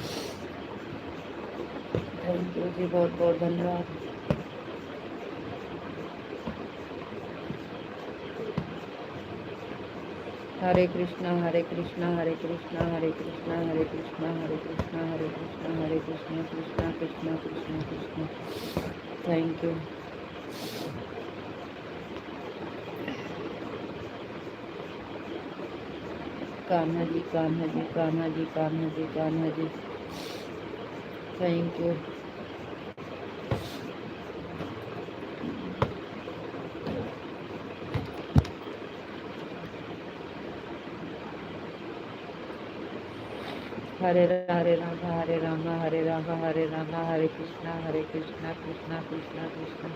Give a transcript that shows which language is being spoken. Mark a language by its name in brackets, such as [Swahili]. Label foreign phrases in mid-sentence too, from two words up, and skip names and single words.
[English] thank you [Hindi] जी, बहुत बहुत धन्यवाद। हरे कृष्णा हरे कृष्णा हरे कृष्णा हरे कृष्णा हरे कृष्णा हरे कृष्णा हरे कृष्णा हरे कृष्णा कृष्णा कृष्णा कृष्णा कृष्णा। [English] thank you. [Hindi] कान्हा जी कान्हा जी कान्हा जी कान्हा जी कान्हा जी। [English] thank you. [Hindi] हरे रामा हरे रामा हरे रामा हरे रामा हरे कृष्णा कृष्णा कृष्णा कृष्णा।